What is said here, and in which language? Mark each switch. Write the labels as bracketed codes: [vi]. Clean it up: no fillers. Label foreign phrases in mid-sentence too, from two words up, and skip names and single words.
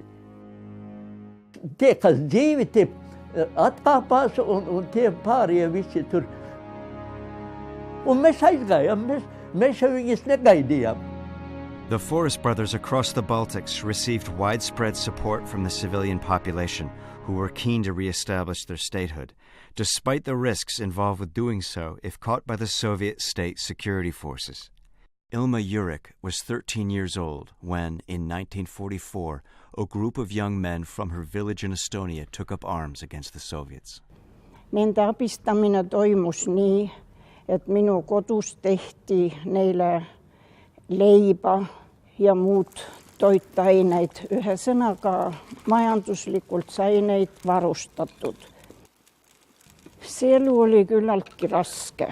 [lv] Tie, kas dzīvi, tie atkāpās, un tie pārējie visi tur. Un mēs aizgājām, mēs jau viņus negaidījām. [en] The Forrest brothers across the Baltics received widespread support from the civilian population, who were keen to re-establish their statehood, despite the risks involved with doing so if caught by the Soviet state security forces. Ilma Jurik was 13 years old when, in 1944, a group of young men from her village in Estonia took up arms against the Soviets. [et] Nende abistamine toimus nii, et minu kodus tehti neile leiba ja muud toitaineid. Ühesõnaga, majanduslikult sai neid varustatud. See elu oli küllaltki raske.